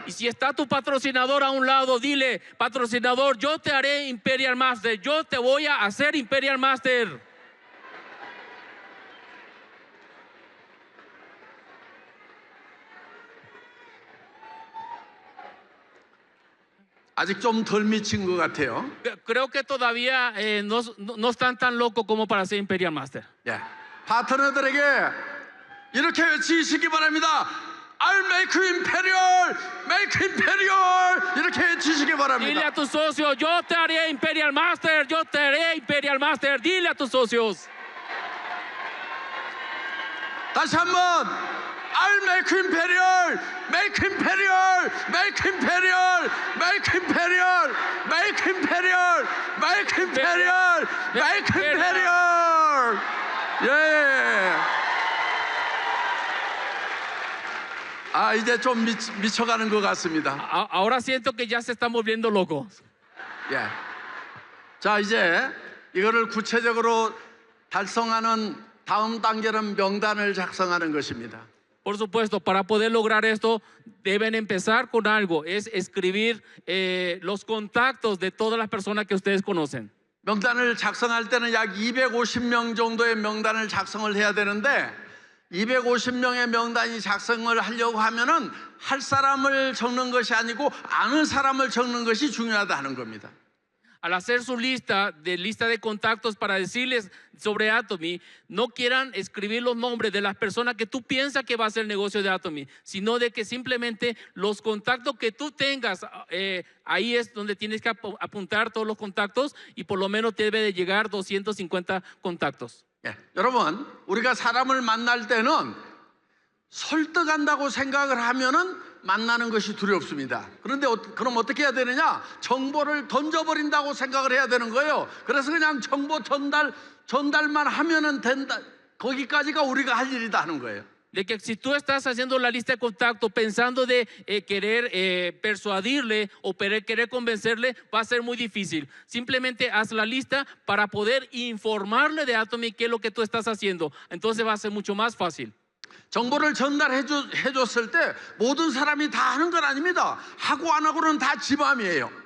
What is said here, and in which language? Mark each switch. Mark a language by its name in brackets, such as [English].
[Spanish] Y si está tu patrocinador a un lado, dile, patrocinador, yo te haré Imperial Master, yo te voy a hacer Imperial Master. [Korean] 아직 좀 덜 미친 것 같아요. [Spanish] Creo que todavía no están tan locos como para ser Imperial Master. [Korean] 예, 파트너들에게 이렇게 외치시기 바랍니다. [English] I'll make you imperial, make you imperial [Korean] 이렇게 외치시기 [Spanish] Dile [Korean] 바랍니다. [Spanish] a tus socios, yo te haré Imperial Master, yo te haré Imperial Master. Dile a tus socios. [Korean] 다시 한번 [English] I'll make you imperial, make you imperial, make you imperial, make you imperial, make you imperial, make you imperial, make you imperial. [Korean] 예. 아, 이제 좀 미쳐가는 것 같습니다. [Spanish] Ahora siento que ya se están volviendo locos. [Korean] 예. 자, 이제 이거를 구체적으로 달성하는 다음 단계는 명단을 작성하는 것입니다. [Spanish] Por supuesto, para poder lograr esto, deben empezar con algo, es escribir los contactos de todas las personas que ustedes conocen. [Korean] 명단을 작성할 때는 약 250명 정도의 명단을 작성을 해야 되는데 250명의 명단이 작성을 하려고 하면은 할 사람을 적는 것이 아니고 아는 사람을 적는 것이 중요하다는 겁니다. [Spanish] Al hacer su lista de contactos para decirles sobre Atomy, no quieran escribir los nombres de las personas que tú piensas que va a hacer el negocio de Atomy, sino de que simplemente los contactos que tú tengas, ahí es donde tienes que apuntar todos los contactos y por lo menos te debe de llegar 250 contactos. [Korean] 예, 여러분, 우리가 사람을 만날 때는 설득한다고 생각을 하면은 만나는 것이 두렵습니다. 그런데 그럼 어떻게 해야 되느냐? 정보를 던져버린다고 생각을 해야 되는 거예요. 그래서 그냥 정보 전달만 하면은 된다. 거기까지가 우리가 할 일이다 하는 거예요. [Spanish] De que si tú estás haciendo la lista de contactos pensando de querer persuadirle o querer convencerle, va a ser muy difícil. Simplemente haz la lista para poder informarle de Atomy qué es lo que tú estás haciendo. Entonces va a ser mucho más fácil. [Korean] 정보를 전달해줬을 때 모든 사람이 다 하는 건 아닙니다. 하고 안 하고는 다 지 맘이에요.